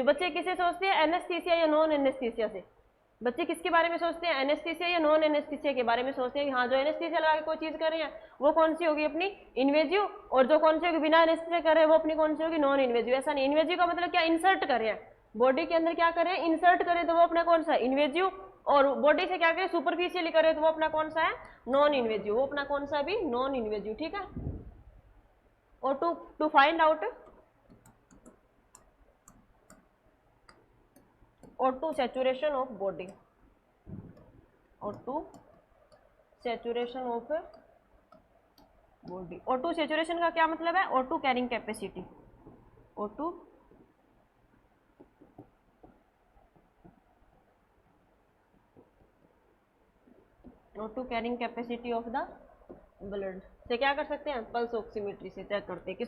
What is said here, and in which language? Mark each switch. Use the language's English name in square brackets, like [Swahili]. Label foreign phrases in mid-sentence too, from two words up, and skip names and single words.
[Hindi] बच्चे किसे सोचते हैं, एनेस्थीसिया या [English] non anesthesia [Hindi] से, बच्चे किसके बारे में सोचते हैं, एनेस्थीसिया या [English] non anesthesia [Hindi] के बारे में सोचते हैं कि हाँ जो एनेस्थीसिया लगा के कोई चीज कर रहे हैं वो कौन सी होगी अपनी इन्वेजिव, और जो कौन सी होगी बिना एनेस्थीसिया कर रहे हैं वो अपनी कौन सी होगी [English] non invasive. [Hindi] ऐसा नहीं, इन्वेजिव का मतलब क्या, इंसर्ट कर रहे हैं बॉडी के अंदर, क्या करें इंसर्ट करें, तो वो अपना कौन सा इन्वेजिव, और बॉडी से क्या करें सुपरफिशियली करें तो वो अपना कौन सा है [English] non invasive, [Hindi] वो अपना कौन सा भी [English] non invasive, [Hindi] ठीक है। [English] और to find out O2 saturation of body, O2 saturation of body। [Hindi] O2 saturation का क्या मतलब है, O2 [English] carrying capacity, [Hindi] O2 O2 [English] carrying capacity of the blood [Hindi] से क्या कर सकते हैं, [English] pulse oximetry [Hindi] से चेक करते हैं।